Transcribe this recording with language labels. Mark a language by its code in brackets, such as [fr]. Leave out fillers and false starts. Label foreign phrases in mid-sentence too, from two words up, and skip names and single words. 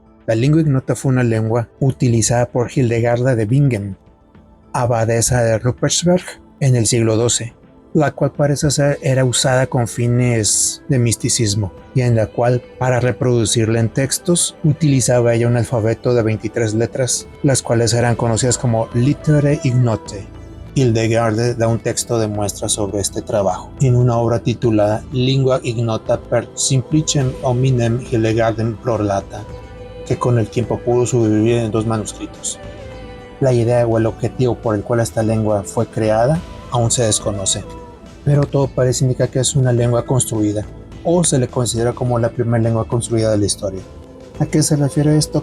[es] La lengua ignota fue una lengua utilizada por Hildegarda de Bingen, abadesa de Ruppersberg, en el siglo XII, la cual parece ser era usada con fines de misticismo y en la cual, para reproducirla en textos, utilizaba ella un alfabeto de 23 letras, las cuales eran conocidas como Litterae Ignotae. Hildegarda da un texto de muestra sobre este trabajo en una obra titulada Lingua Ignota per simplicem hominem Hildegardem prolata, que con el tiempo pudo sobrevivir en 2 manuscritos. La idea o el objetivo por el cual esta lengua fue creada aún se desconoce, pero todo parece indicar que es una lengua construida, o se le considera como la primera lengua construida de la historia. ¿A qué se refiere esto?